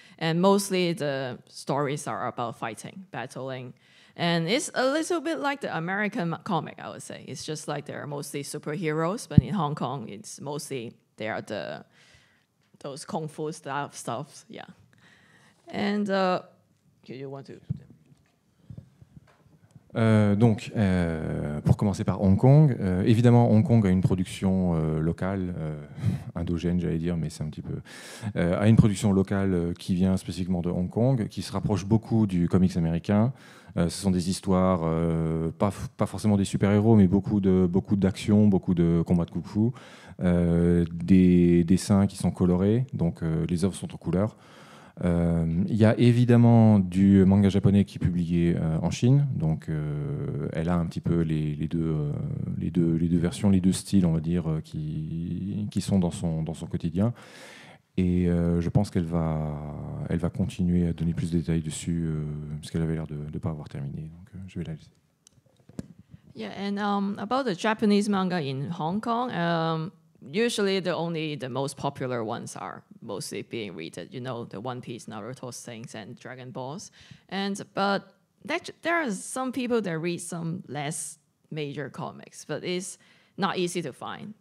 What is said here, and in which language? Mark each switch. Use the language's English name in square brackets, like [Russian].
[English] And mostly the stories are about fighting, battling. And it's a little bit like the American comic, I would say. It's just like they're mostly superheroes, but in Hong Kong, it's mostly they are those kung fu style stuff, yeah. And do you want to? [French] Pour commencer par Hong Kong, évidemment, Hong Kong a une production locale, indogène, j'allais dire, mais c'est un petit peu. A une production locale qui vient spécifiquement de Hong Kong, qui se rapproche beaucoup du comics américain. Ce sont des histoires, pas forcément des super-héros, mais beaucoup d'action, beaucoup de combats de kung-fu, des dessins qui sont colorés, donc les œuvres sont en couleur. Il y a évidemment du manga japonais qui est publié en Chine, donc elle a un petit peu les deux versions, les deux styles, on va dire, qui sont dans son quotidien. Et je pense qu'elle va continuer à donner plus de détails dessus, parce qu'elle avait l'air de ne pas avoir terminé. Donc je vais la laisser. [English] Yeah, and about the Japanese manga in Hong Kong, usually the most popular ones are mostly being read. You know, the One Piece, Naruto, Saints, and Dragon Balls. But there are some people that read some less major comics, but it's not easy to find.